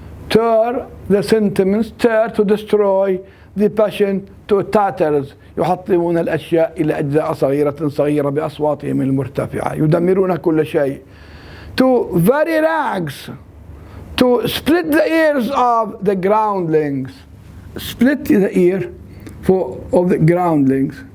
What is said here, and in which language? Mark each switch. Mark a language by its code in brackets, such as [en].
[en] Tear the sentiments, tear to destroy the passion to tatters. [ar] يحطمون الأشياء إلى أجزاء صغيرة بأصواتهم المرتفعة. يدمرون كل شيء. [en] To very rags. To split the ears of the groundlings. Split the ear of the groundlings.